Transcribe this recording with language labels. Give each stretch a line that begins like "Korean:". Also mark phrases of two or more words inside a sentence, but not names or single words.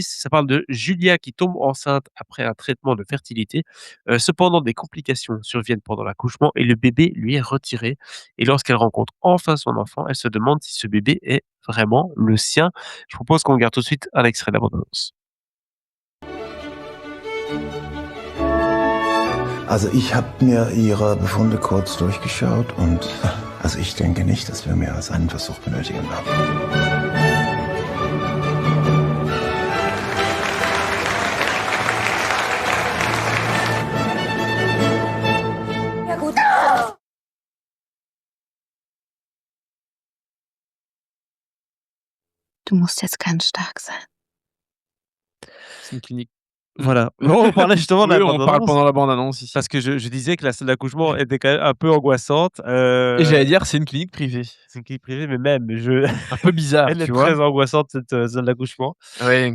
French: Ça parle de Julia qui tombe enceinte après un traitement de fertilité. Cependant, des complications surviennent pendant l'accouchement et le bébé lui est retiré. Et lorsqu'elle rencontre enfin son enfant, elle se demande si ce bébé est vraiment le sien. Je propose qu'on regarde tout de suite un extrait de la bande annonce.
German: Also ich habe mir Ihre Befunde kurz durchgeschaut und also ich denke nicht, dass wir mehr als einen Versuch benötigen werden. Ja gut. Du musst jetzt ganz stark sein.
French: C'est une clinique. Voilà. On parlait justement de Oui, la on bande parle annonce pendant la bande annonce ici. parce que je disais que la scène d'accouchement était quand même un peu angoissante. Et j'allais dire, c'est une clinique privée. C'est une clinique privée, mais même, je Un peu bizarre, elle est tu vois? très angoissante cette, scène d'accouchement Oui,